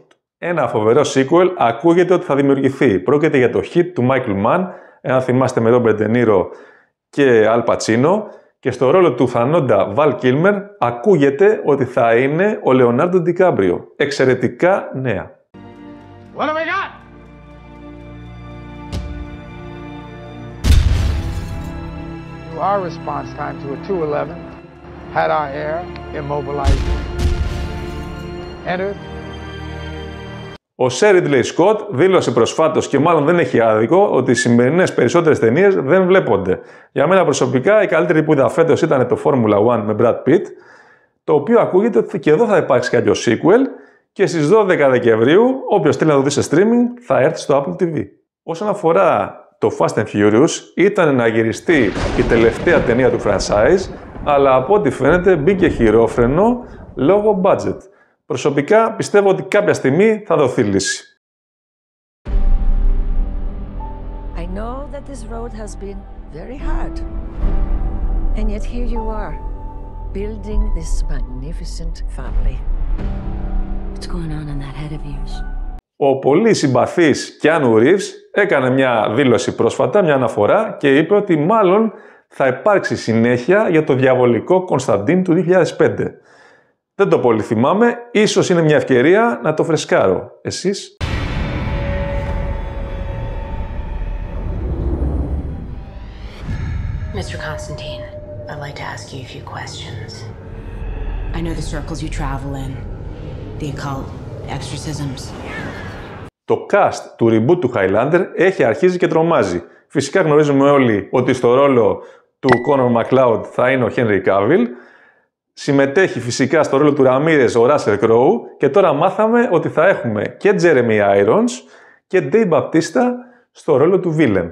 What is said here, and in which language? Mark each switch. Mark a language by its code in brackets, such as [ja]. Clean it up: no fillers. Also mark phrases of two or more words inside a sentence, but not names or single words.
[el] Ένα φοβερό sequel ακούγεται ότι θα δημιουργηθεί. Πρόκειται για το hit του Michael Mann, εάν θυμάστε, με Robert De Niro και Al Pacino, και στο ρόλο του θανόντα Val Kilmer ακούγεται ότι θα είναι ο Leonardo DiCaprio. Εξαιρετικά νέα. [en] What do we got? Our response time to a 211 had our air immobilized. Entered. [el] Ο Σερ Ridley Scott δήλωσε προσφάτως, και μάλλον δεν έχει άδικο, ότι οι σημερινές περισσότερες ταινίες δεν βλέπονται. Για μένα προσωπικά η καλύτερη που είδα φέτος ήταν το Formula 1 με Brad Pitt, το οποίο ακούγεται ότι και εδώ θα υπάρξει κάποιο sequel, και στις 12 Δεκεμβρίου, όποιος θέλει να το δει σε streaming, θα έρθει στο Apple TV. Όσον αφορά το Fast and Furious, ήταν να γυριστεί η τελευταία ταινία του franchise, αλλά από ό,τι φαίνεται μπήκε χειρόφρενο λόγω budget. Προσωπικά πιστεύω ότι κάποια στιγμή θα δοθεί λύση. [en] I know that this road has been very hard. And yet here you are, building this magnificent family. What's going on in that head of yours? [el] Ο πολύ συμπαθής Keanu Reeves έκανε μια δήλωση πρόσφατα, μια αναφορά, και είπε ότι μάλλον θα υπάρξει συνέχεια για το διαβολικό Κωνσταντίν του 2005. Δεν το πολύ θυμάμαι, ίσως είναι μια ευκαιρία να το φρεσκάρω. Εσείς? [en] Mr. Constantine, I'd like to ask you a few questions. I know the circles you travel in, the occult, exorcisms. [el] Το cast του reboot του Highlander έχει αρχίσει και τρομάζει. Φυσικά γνωρίζουμε όλοι ότι στο ρόλο του Connor MacLeod θα είναι ο Henry Cavill. Συμμετέχει φυσικά στο ρόλο του Ραμίρες ο Russell Crowe και τώρα μάθαμε ότι θα έχουμε και Jeremy Irons και Dave Bautista στο ρόλο του Villain.